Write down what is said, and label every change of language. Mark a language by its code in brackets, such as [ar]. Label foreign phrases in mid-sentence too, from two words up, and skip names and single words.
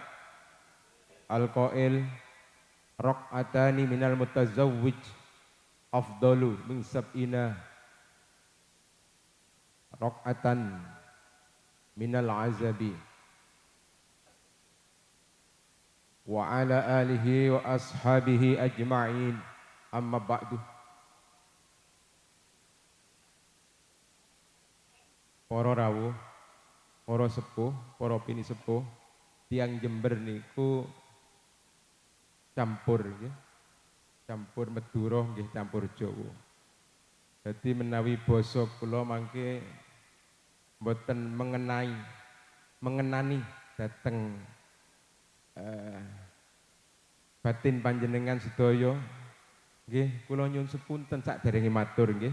[ar] القائل ركعتان من المتزوج أفضل من سبعين ركعة من العزب. وعلى آله وأصحابه أجمعين. أما بعد. [jv] Para rawuh, para sepuh, para pini sepuh, tiang Jember niku campur nggih. Campur Madura nggih campur Jawa. Dadi menawi basa kula mangke mboten mengenani dhateng batin panjenengan sedaya nggih kula nyuwun sepunten sakderenge matur nggih.